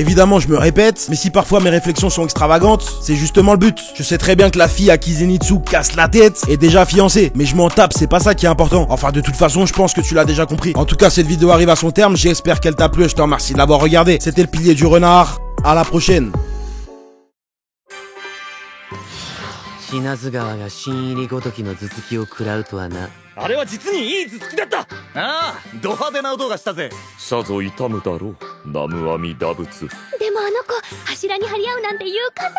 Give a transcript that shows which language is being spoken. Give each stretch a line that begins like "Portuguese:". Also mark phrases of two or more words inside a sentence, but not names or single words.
French: Évidemment, je me répète, mais si parfois mes réflexions sont extravagantes, c'est justement le but. Je sais très bien que la fille à qui Zenitsu casse la tête est déjà fiancée, mais je m'en tape, c'est pas ça qui est important. Enfin, de toute façon, je pense que tu l'as déjà compris. En tout cas, cette vidéo arrive à son terme, j'espère qu'elle t'a plu et je te remercie de l'avoir regardé. C'était le pilier du renard, à la prochaine.
Japanese: 死なず川が新入りごときの頭突きを食らうとはな。あれは実にいい頭突きだった。ああ、ド派手な音がしたぜ。さぞ痛むだろう、南無阿弥陀仏。でもあの子柱に張り合うなんて勇敢なのね。